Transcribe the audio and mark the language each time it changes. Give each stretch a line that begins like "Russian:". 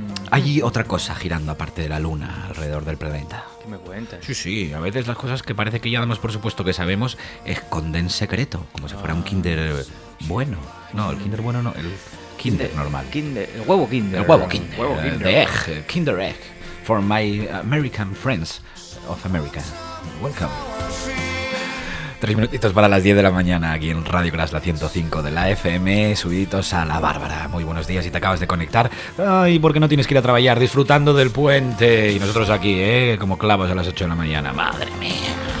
Spanish: hay otra cosa girando aparte de la Luna alrededor del planeta. ¿Qué me cuentas? Sí, a veces las cosas que parece que ya damos por supuesto que sabemos esconden secreto, como si fuera un kinder bueno. No, el kinder bueno no, el kinder normal. El huevo kinder.
English: The egg, kinder egg, for my American friends of America. Welcome.
Spanish: 3 minutitos para las 10 de la mañana aquí en Radio Glass, la 105 de la FM, subiditos a la Bárbara. Muy buenos días si te acabas de conectar. Ay, ¿por qué no tienes que ir a trabajar? Disfrutando del puente. Y nosotros aquí, como clavos a las 8 de la mañana. Madre mía.